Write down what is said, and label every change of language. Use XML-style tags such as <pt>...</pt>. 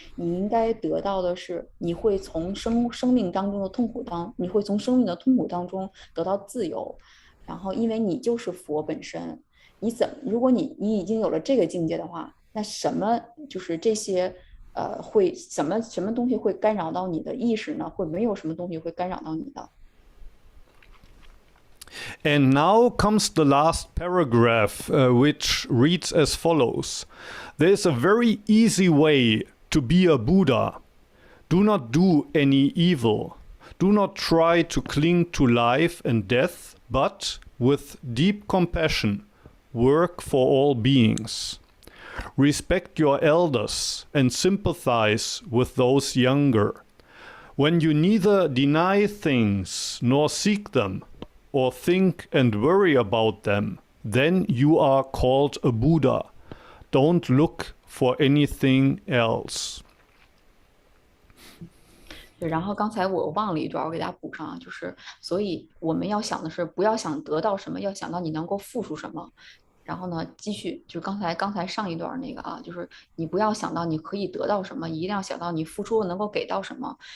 <zh>你应该得到的是，你会从生命当中的痛苦你会从生命的痛苦当中得到自由。然后，因为你就是佛本身，如果你已经有了这个境界的话，那什么就是这些会什么东西会干扰到你的意识呢？会没有什么东西会干扰到你的。</zh> <en>And now comes the last paragraph, which reads as follows. There is a very easy way to be a Buddha. Do not do any evil. Do not try to cling to life and death, but with deep compassion, work for all beings. Respect your elders and sympathize with those younger. When you neither deny things nor seek them, or think and worry about them, then you are called a Buddha. Don't look for anything else.</en> <zh>对，然后刚才我忘了一段，我给大家补上啊，就是所以我们要想的是，不要想得到什么，要想到你能够付出什么。然后呢，继续就是刚才上一段那个啊，就是你不要想到你可以得到什么，一定要想到你付出能够给到什么。</zh>